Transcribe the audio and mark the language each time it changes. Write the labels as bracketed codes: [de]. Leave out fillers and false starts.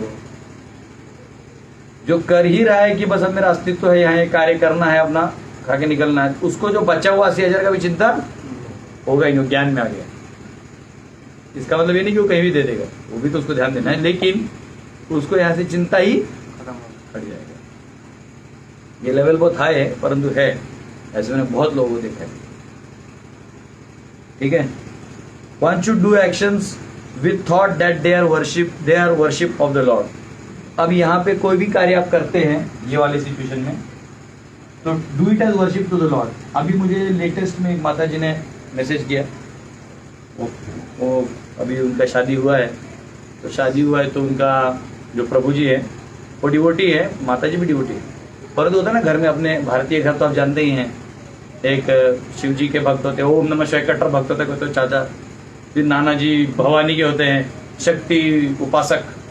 [hi] वो जो कर ही रहा है कि बस अब मेरा अस्तित्व है यहाँ, ये कार्य करना है, अपना खा के निकलना है, उसको जो बचा हुआ 80,000 का भी चिंता होगा ही नहीं, ज्ञान में आ गया। इसका मतलब ये नहीं कि वो कहीं भी दे देगा, वो भी तो उसको ध्यान देना है, लेकिन उसको यहाँ से चिंता ही हट जाएगा। ये लेवल बहुत हाई है, परंतु है, ऐसे मैंने बहुत लोगों को देखा है, ठीक है? [en] One should do actions with thought that they are worship of the Lord. [hi] अब यहाँ पे कोई भी कार्य आप करते हैं ये वाली सिचुएशन में, तो [en] Do it as worship to the lord. [hi] अभी मुझे लेटेस्ट में एक माता जी ने मैसेज किया, वो अभी उनका शादी हुआ है, तो शादी हुआ है तो उनका जो प्रभु जी है वो डिवोटी है, माता जी भी डिवोटी है, परंतु होता है ना घर में, अपने भारतीय घर तो आप जानते ही हैं, एक शिव जी के भक्त होते हैं, ओम नमः शिवाय कट्टर भक्त होते हैं, कोई तो चाचा, फिर नाना जी भवानी के होते हैं, शक्ति उपासक,